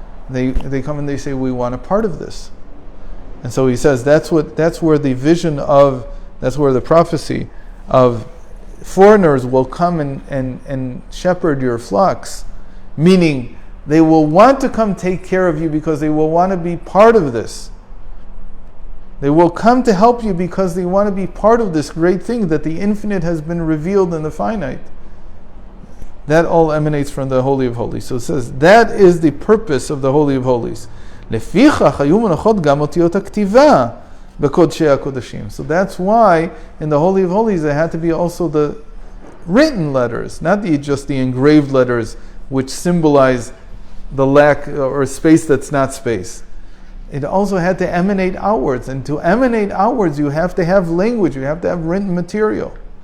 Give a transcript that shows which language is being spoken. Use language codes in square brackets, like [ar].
[en] They come and they say, we want a part of this. And so he says that's where the prophecy of foreigners will come and shepherd your flocks, meaning they will want to come take care of you because they will want to be part of this. They will come to help you because they want to be part of this great thing that the infinite has been revealed in the finite. That all emanates from the Holy of Holies. So it says, that is the purpose of the Holy of Holies. [he] לפיכך היו מונחות גם אותיות הכתיבה בקודשי הקודשים. [en] So that's why in the Holy of Holies there had to be also the written letters, not just the engraved letters which symbolize the lack or space that's not space. It also had to emanate outwards, and to emanate outwards you have to have language, you have to have written material.